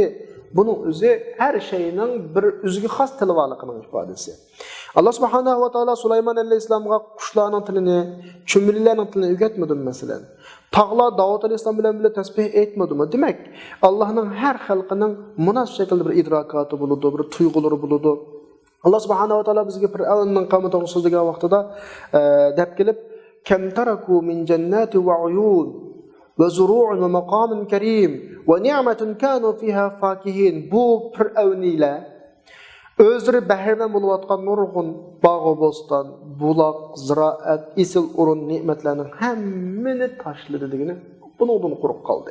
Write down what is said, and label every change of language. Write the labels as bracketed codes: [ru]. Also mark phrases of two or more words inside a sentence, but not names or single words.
[uz] Buning o'zi har shayning bir o'ziga xos tili borligining ifodasi. Alloh subhanahu va taolo Sulaymon alayhisalomga qushlarning tilini, cho'millarning tilini o'rgatmadi masalan. Tog'lar Davud alayhisalom bilan tasbih aytmadimi? Demak, Allohning har xalqining munosib shaklda bir idrokati bo'ladi, bir tuyg'ulari bo'ladi. [ar] الله سبحانه وتعالى [uz] bizga Fir'avnning qavmi to'g'risida so'zlagan vaqtida deb kelib, [ar] كم تركوا من جنات وعيون وزروع ومقام كريم ونعمة كانوا فيها فاكهين. [uz] Bu Fir'avniylar o'zlari bahriman bo'layotgan nurg'un bog' bo'ston, buloq, ziroat, isil o'rin ne'matlarning hammani tashladi degani bundan quruq qoldi.